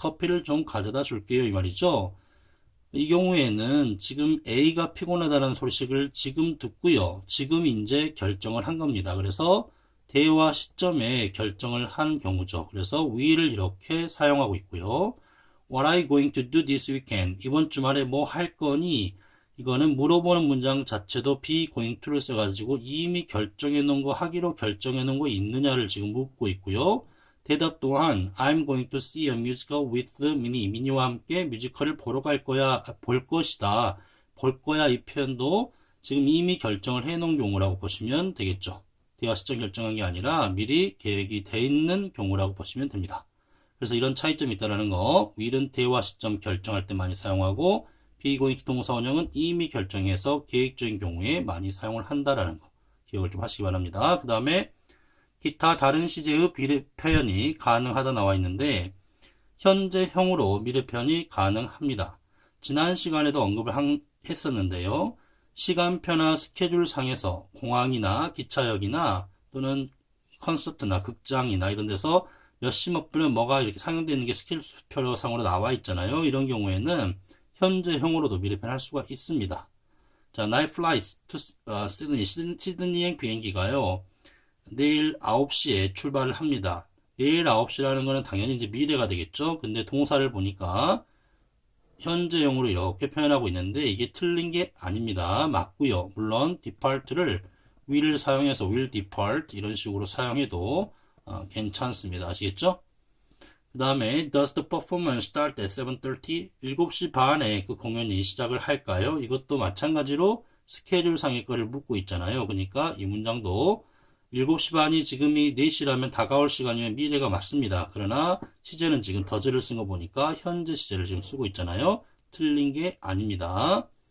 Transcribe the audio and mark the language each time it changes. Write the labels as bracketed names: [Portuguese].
[Korean] 커피를 좀 가져다 줄게요 이 말이죠. 이 경우에는 지금 A가 피곤하다는 소식을 지금 듣고요. 지금 이제 결정을 한 겁니다. 그래서 대화 시점에 결정을 한 경우죠. 그래서 will을 이렇게 사용하고 있고요. [English] What are you going to do this weekend? [Korean] 이번 주말에 뭐 할 거니? 이거는 물어보는 문장 자체도 be going to를 써가지고 이미 결정해 놓은 거, 하기로 결정해 놓은 거 있느냐를 지금 묻고 있고요. 대답 또한 [English] I'm going to see a musical with Minnie. [Korean] 미니와 함께 뮤지컬을 보러 갈 거야, 볼 것이다. 볼 거야 이 표현도 지금 이미 결정을 해 놓은 경우라고 보시면 되겠죠. 대화 시점 결정한 게 아니라 미리 계획이 돼 있는 경우라고 보시면 됩니다. 그래서 이런 차이점이 있다는 거, will은 대화 시점 결정할 때 많이 사용하고 be going to 동사 원형은 이미 결정해서 계획적인 경우에 많이 사용을 한다라는 거 기억을 좀 하시기 바랍니다. 그 다음에 기타 다른 시제의 미래 표현이 가능하다 나와 있는데, 현재형으로 미래 표현이 가능합니다. 지난 시간에도 언급을 했었는데요. 시간표나 스케줄 상에서 공항이나 기차역이나 또는 콘서트나 극장이나 이런 데서 몇 시 몇 분에 뭐가 이렇게 상영되어 있는 게 스케줄표상으로 나와 있잖아요. 이런 경우에는 현재형으로도 미래 표현할 수가 있습니다. [English] 자, night flights to Sydney. [Korean] 시드니행 비행기가요. 내일 9시에 출발을 합니다. 내일 9시라는 거는 당연히 이제 미래가 되겠죠. 근데 동사를 보니까 현재형으로 이렇게 표현하고 있는데 이게 틀린 게 아닙니다. 맞고요. 물론 depart를 will을 사용해서 will depart 이런 식으로 사용해도 괜찮습니다. 아시겠죠? 그 다음에 [English] does the performance start at 7:30? [Korean] 7시 반에 그 공연이 시작을 할까요? 이것도 마찬가지로 스케줄 상의 거를 묻고 있잖아요. 그러니까 이 문장도 7시 반이 지금이 4시라면 다가올 시간이면 미래가 맞습니다. 그러나 시제는 지금 더즈를 쓴 거 보니까 현재 시제를 지금 쓰고 있잖아요. 틀린 게 아닙니다.